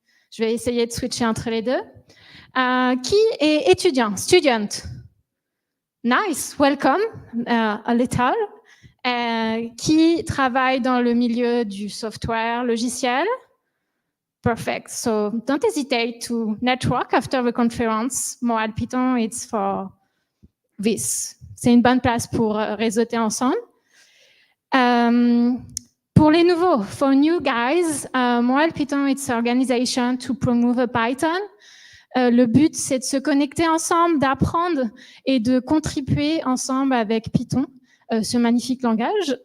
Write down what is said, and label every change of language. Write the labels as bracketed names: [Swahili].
[French] Je vais essayer de switcher entre les deux. Qui est étudiant? [English] Student. Nice, welcome. A little. [French] Qui travaille dans le milieu du software logiciel? [English] Perfect. So don't hesitate to network after the conference. Montréal Python, it's for this. [French] C'est une bonne place pour réseauter ensemble. Pour les nouveaux, [English] for new guys, Montréal Python, it's an organization to promote Python. [French] Le but, c'est de se connecter ensemble, d'apprendre et de contribuer ensemble avec Python, ce magnifique langage.